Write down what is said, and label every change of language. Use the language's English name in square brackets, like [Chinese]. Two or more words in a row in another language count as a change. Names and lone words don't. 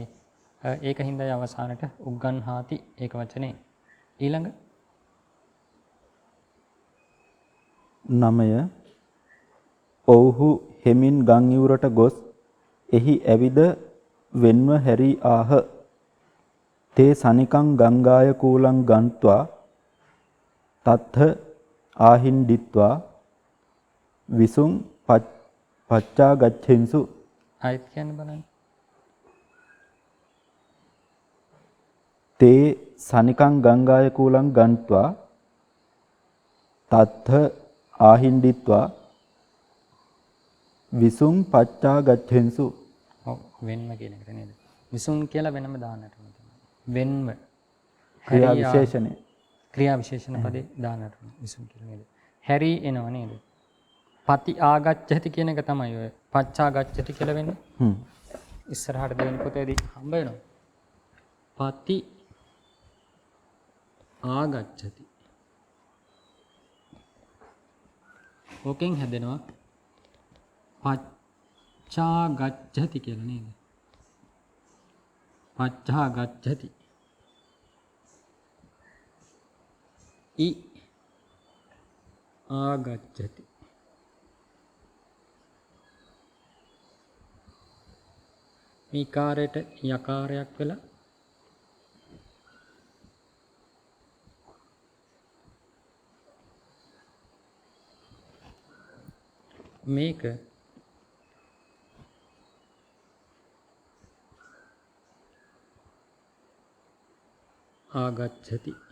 [Sinhala] ඒක හින්දායි අවසානට උග්ගන්හාති ඒක වචනේ. ඊළඟ 9 ඔව්හු හෙමින් ගම් ඉවුරට ගොස් එහි ඇවිද වෙන්ව හැරී ආහ. [Pali] තේ සනිකං ගංගාය කූලං ගන්්වා තත්ථ ආහින්දිත්වා විසුං පච්චා ගච්ඡෙන්සු. [Sinhala] ආයත් කියන්න බලන්න. [Pali] තේ සනිකං ගංගාය කූලං ගන්්වා තත්ථ ආහින්දිත්වා විසුං පච්චා ගච්ඡෙන්සු. [Sinhala] ඔව් වෙන්ම කියන එක නේද? විසුං කියලා වෙනම දාන්නට ඕනේ. වෙන්ම ක්‍රියා විශේෂණය. ක්‍රියා විශේෂණ පදේ දාන්නට ඕනේ විසුං කියලා නේද? හැරි එනව නේද? [Pali] පති ආගච්ඡති [Sinhala] කියන එක තමයි ඔය [Pali] පච්චා ගච්ඡති [Sinhala] කියලා වෙන්නේ. ඉස්සරහට දෙවෙනි පොතේදී හම්බ වෙනවා. [Pali] පති ආගච්ඡති. [Sinhala] ඕකෙන් හැදෙනවා [Pali] පච්චා ගච්ඡති [Sinhala] කියලා නේද? [Pali] පච්චා ගච්ඡති. इ ආගච්ඡති. [Sinhala] මේ කාර්යයට යකාරයක් වෙලා මේක ආගච්ඡති.